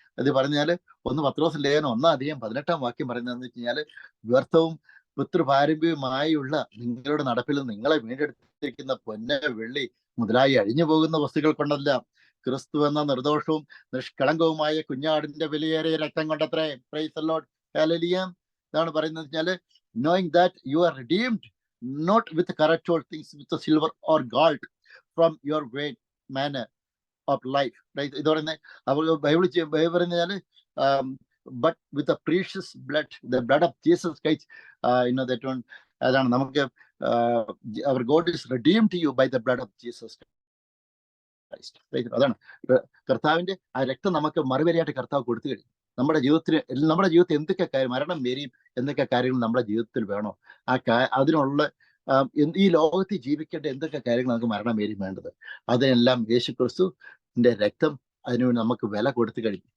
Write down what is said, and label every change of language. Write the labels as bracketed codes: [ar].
[ml] അത് പറഞ്ഞാല് 1 പത്രോസ് ലേഖനം 1:18 പറയുന്നതെന്ന് വെച്ച് കഴിഞ്ഞാല്, വ്യർത്ഥവും പിതൃപാരമ്പര്യമായുള്ള നിങ്ങളുടെ നടപ്പിൽ നിങ്ങളെ വീണ്ടെടുത്തിരിക്കുന്ന പൊന്ന്, വെള്ളി മുതലായി അഴിഞ്ഞു പോകുന്ന വസ്തുക്കൾ കൊണ്ടല്ല, ക്രിസ്തു എന്ന നിർദോഷവും നിഷ്കളങ്കവുമായ കുഞ്ഞാടിന്റെ വിലയേറിയ രക്തം കൊണ്ടത്രേ. [en] Praise the lord. Hallelujah. [ml] ഇതാണ് പറയുന്നത് വെച്ചാല്, [en] knowing that you are redeemed not with corruptible things, with the silver or gold from your vain manner of life. [ml] ഇത് പറയുന്നത് അവർ Bible പറയുന്നതിനാല്, [en] but with the precious blood, the blood of Jesus Christ, that one. [ml] അതാണ് നമുക്ക് [en] our God is redeemed to you by the blood of Jesus Christ. [ml] അതാണ് കർത്താവിന്റെ ആ രക്തം നമുക്ക് മറുപടിയായിട്ട് കർത്താവ് കൊടുത്തു കഴിഞ്ഞു. നമ്മുടെ ജീവിതത്തിൽ എന്തൊക്കെ കാര്യം, മരണം വരെയും എന്തൊക്കെ കാര്യങ്ങൾ നമ്മുടെ ജീവിതത്തിൽ വേണോ, അതിനുള്ള ഈ ലോകത്തിൽ ജീവിക്കേണ്ട എന്തൊക്കെ കാര്യങ്ങൾ നമുക്ക് മരണം വരെയും വേണ്ടത്, അതിനെല്ലാം യേശു ക്രിസ്തുവിന്റെ രക്തം അതിന് നമുക്ക് വില കൊടുത്തു കഴിഞ്ഞു.